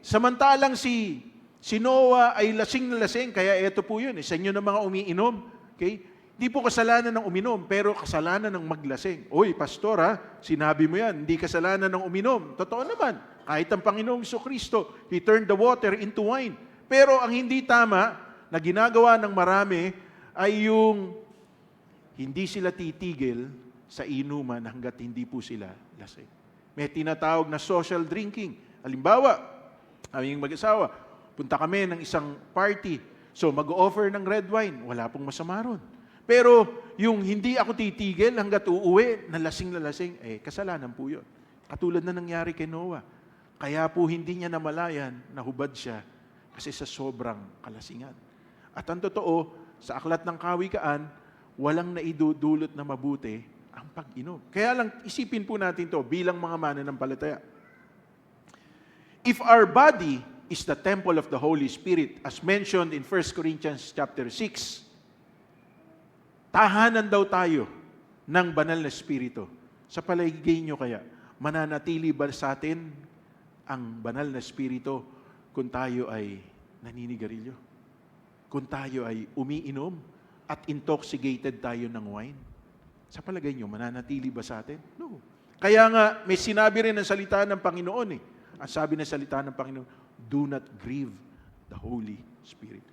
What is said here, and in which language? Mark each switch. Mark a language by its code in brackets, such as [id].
[tl] Samantalang si Noah ay lasing na lasing, kaya ito po yun. Sa inyo ng mga umiinom. Okay? Hindi po kasalanan ng uminom, pero kasalanan ng maglasing. Oy, pastor sinabi mo yan, hindi kasalanan ng uminom. Totoo naman, kahit ang Panginoong Jesucristo, [en] He turned the water into wine. [tl] Pero ang hindi tama na ginagawa ng marami ay yung hindi sila titigil sa inuman hanggat hindi po sila lasing. May tinatawag na social drinking. Halimbawa, aming mag-asawa, punta kami ng isang party. So, mag-offer ng red wine. Wala pong masama ron. Pero, yung hindi ako titigil hanggat uuwi, na lasing, kasalanan po yun. Katulad na nangyari kay Noah. Kaya po hindi niya namalayan na hubad siya kasi sa sobrang kalasingan. At ang totoo, sa aklat ng Kawikaan, walang naidudulot na mabuti ang pag-inom. Kaya lang, isipin po natin to bilang mga mananampalataya. [en] If our body is the temple of the Holy Spirit, as mentioned in 1 Corinthians chapter 6, [tl] tahanan daw tayo ng banal na Espiritu. Sa palagay nyo kaya, mananatili ba sa atin ang banal na Espiritu kung tayo ay naninigarilyo? Kung tayo ay umiinom at intoxicated tayo ng wine? Sa palagay nyo, mananatili ba sa atin? No. Kaya nga, may sinabi rin ng salita ng Panginoon Ang sabi ng salita ng Panginoon, [en] do not grieve the Holy Spirit.